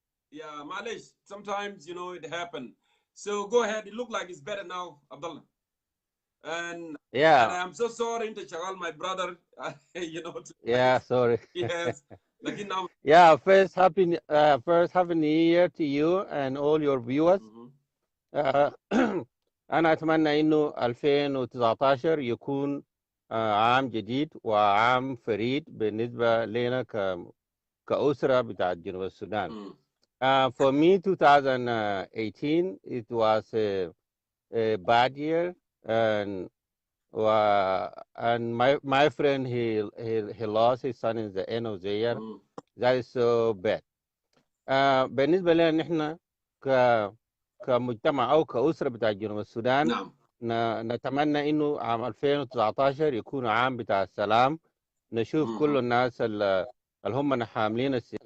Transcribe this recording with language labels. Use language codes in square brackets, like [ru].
[en] Yeah, Malish. Sometimes, it happens. So go ahead. It looks like it's better now, Abdullah. And I'm so sorry to Chagal, my brother. Yeah, sorry. Yes. Yeah, first happy new year to you and all your viewers. [ar] أنا أتمنى إنه 2019 يكون عام جديد وعام فريد بالنسبة لنا كأسرة بتاعت جنوب السودان. [en] For me, 2018, it was a bad year, and my friend he lost his son in the end of the year. That is so bad. [ar] بالنسبة لنا نحن كمجتمع أو كأسرة بتاع جنوب السودان. نعم. نتمنى إنه عام 2019 يكون عام بتاع السلام. نشوف كل الناس اللي هم حاملين